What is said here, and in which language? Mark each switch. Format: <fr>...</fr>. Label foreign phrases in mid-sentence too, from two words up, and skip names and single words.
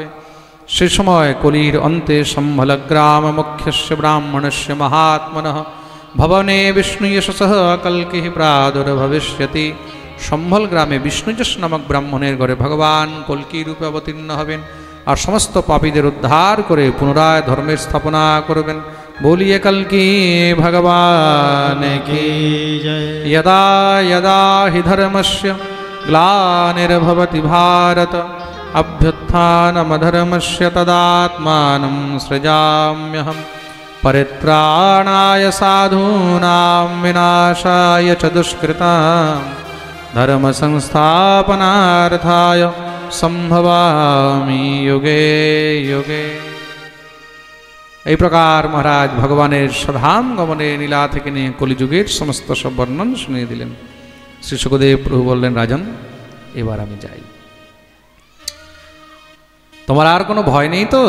<bn>সে সময় কলির অন্তে</bn> <sa>সম্ভলগ্রাম মুখ্যস্য ব্রাহ্মণস্য মহাত্মনঃ ভবনে বিষ্ণু যশসঃ কল্কিঃ প্রাদুর্ভবিষ্যতি।</sa> <bn>সম্ভল গ্রামে বিষ্ণুযশ নামক ব্রাহ্মণের ঘরে ভগবান কল্কি রূপে অবতীর্ণ হবেন আর সমস্ত পাপীদের উদ্ধার করে পুনরায় ধর্মের স্থাপনা করবেন।</bn> <hi>बोलिए कल्कि भगवान की जय।</hi> <sa>यदा यदा हि धर्मस्य ग्लानिर्भवति भारत अभ्युत्थानमधर्मस्य तदात्मानं सृजाम्यहम् परित्राणाय साधूनां विनाशाय च दुष्कृतां धर्म संस्थापनार्थाय সম্ভবামি যুগে যুগে।</sa> <bn>এই প্রকার মহারাজ ভগবানের স্বধাম গমনে লীলা থেকে নিয়ে কলিযুগের সমস্ত সব বর্ণন শুনিয়ে দিলেন। শ্রী শুকদেব প্রভু বললেন, রাজন এবার আমি যাই, তোমার আর কোনো ভয় নেই তো?</bn>